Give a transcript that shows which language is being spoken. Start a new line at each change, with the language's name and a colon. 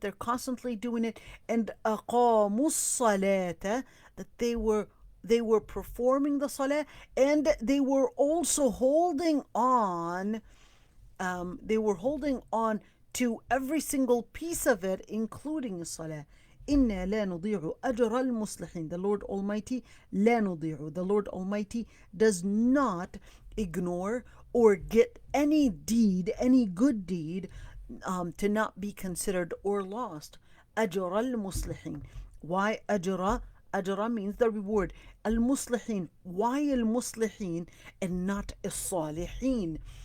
English: They're constantly doing it. And aqamus salata, that they were performing the salah, and they were also holding on. They were holding on to every single piece of it, including salah.
Arabic: إنا لا نضيع أجر المصلحين.
English: The Lord Almighty,
Arabic: لا نضيع.
English: The Lord Almighty does not ignore or get any deed, any good deed, to not be considered or lost.
Arabic: أجر المصلحين.
English: Why أجر? أجر means the reward. المصلحين. Why المصلحين and not الصالحين?